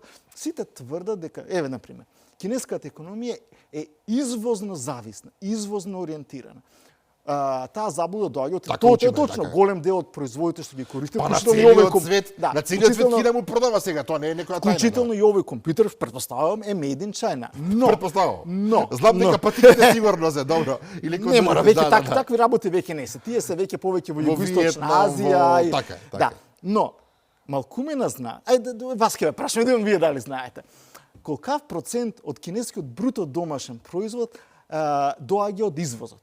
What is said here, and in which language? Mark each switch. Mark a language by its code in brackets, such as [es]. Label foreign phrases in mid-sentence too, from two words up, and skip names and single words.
[mk] Сите тврдат дека, еве, например, кинеската економија е извозно зависна, извозно ориентирана. Таа заблуда доаѓа од тоа е точно така. Голем дел од производите што ги користат, на целиот свет, на целиот свет Кина му продава сега, тоа не е некоја тајна. Вклучително и овој компјутер, претпоставувам, е [en] made in China. [mk] Но знам дека патиките сигурно се добро. Не мора, веќе такви работи веќе не се. Тие се веќе повеќе во Југоисточна Азија и така. Но малкумина знае. Ајде вас ќе ве прашам, да вие дали знаете. Колкав процент од кинескиот бруто домашен производ доаѓа од извозот?